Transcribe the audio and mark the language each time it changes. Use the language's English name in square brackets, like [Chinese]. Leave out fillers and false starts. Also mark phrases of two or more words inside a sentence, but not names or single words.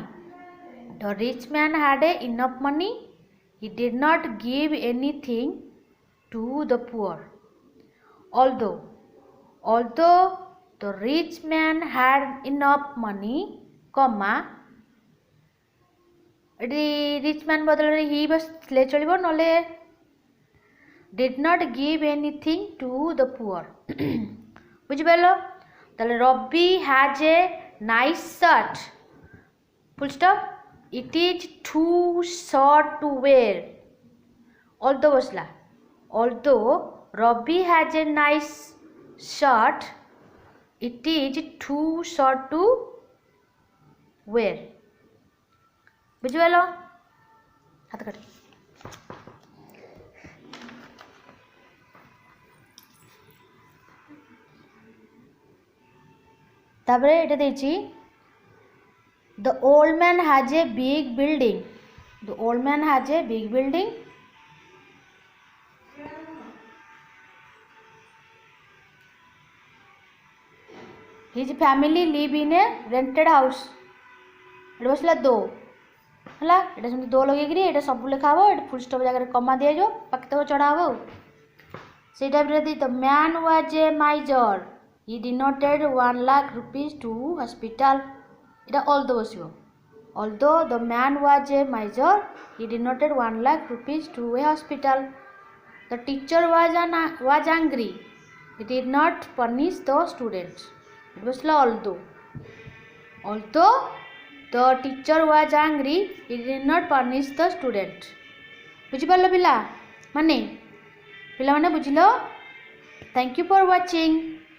[English] The rich man had enough money. He did not give anything to the poor. Although the rich man had enough money, comma, [Odia] ଏଠି rich man ବଦଳରେ he ବସିଲେ ଚଳିବ, ନହେଲେ [English] did not give anything to the poor. [Odia] ବୁଝିପାରିଲ? ତାହେଲେ [English] Ravi has a nice shirt, full stop. It is too short to wear. Although বসলা, although Ravi has a nice shirt, it is too short to wear. [Odia] ବୁଝିପାରିଲ? ହାତ କାଟ। ତାପରେ ଏଟା ଦେଇଛି [English] the old man has a big building. The old man has a big building. His family live in a rented house. [Odia] ଏଟା ବସିଲା ଦୋ ହେଲା, ଏଟା ସେମିତି ଦୋ ଲଗେଇକିରି ଏଟା ସବୁ ଲେଖା ହବ, ଏଟା [English] full stop [Odia] ଜାଗାରେ କମା ଦିଆଯିବ, ବାକି ତକ ଚଢ଼ା ହବ ଆଉ। ସେଇ ଟାଇପ୍ରେ ଦି [English] the man was a miser. He donated 1 lakh rupees to hospital. [Odia] এটা although ବସିବ। [English] Although the man was a miser, he donated 1 lakh rupees to a hospital. The teacher was angry. He did not punish the students. It was although. Although the teacher was angry, he did not punish the student. [Odia] ବୁଝିପାରିଲ ପିଲା ମାନେ ବୁଝିଲ? [English] Thank you for watching.